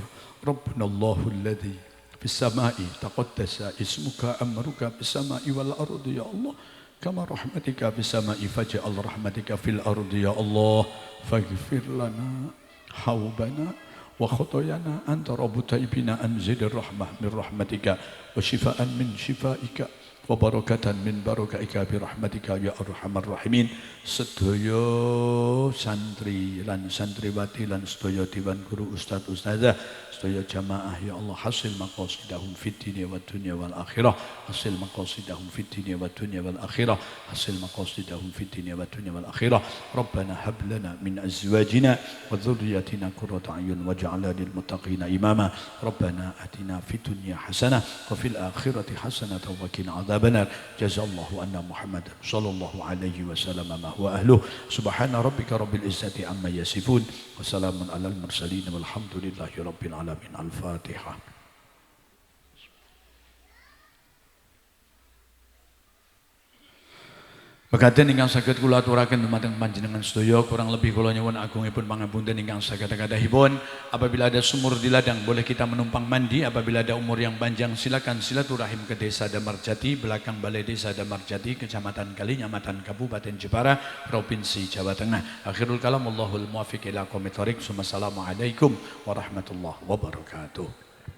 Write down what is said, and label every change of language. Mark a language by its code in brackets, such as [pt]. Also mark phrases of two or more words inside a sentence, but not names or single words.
[ar] ربنا الله الذي في السماء تقدس اسمك أمرك في السماء والأرض يا الله كما رحمتك في السماء فاجعل رحمتك في الأرض يا الله. فاغفر لنا حوبنا وخطايانا أنت رب تائبنا. أنزل الرحمة من رحمتك وشفاء من شفائك وبركة من بركائك برحمتك يا أرحم الراحمين. [jv] Sedaya santri lan santriwati lan sedaya dewan guru ustaz ustazah sedaya jamaah [ar] يا الله حصل مقاصدهم في الدنيا والدنيا والآخرة. حصل مقاصدهم في الدنيا والدنيا والآخرة. حصل مقاصدهم في الدنيا والدنيا والآخرة. ربنا هب لنا من أزواجنا وذرياتنا قرة أعين واجعلنا للمتقين إماما. ربنا آتنا في الدنيا حسنة وفي الآخرة حسنة وقنا عذاب النار. جزى الله عنا محمدا صلى الله عليه وسلم ما هو أهله. سبحان ربك رب العزة عما يصفون وسلام على المرسلين والحمد لله رب العالمين. Al-Fatihah. [jv] Mekaten ingkang saged kula aturaken dumateng panjenengan sedaya, kurang lebih kula nyuwun agungipun pangapunten ingkang saged-gadahipun. [id] Apabila ada sumur di ladang boleh kita menumpang mandi, apabila ada umur yang panjang silakan silaturahim ke Desa Damarjati, belakang Balai Desa Damarjati, Kecamatan Kalinyamatan, Kabupaten Jepara, Provinsi Jawa Tengah. [ar] آخر الكلام، الله الموفق إلى أقوم الطريق. والسلام عليكم ورحمة الله وبركاته.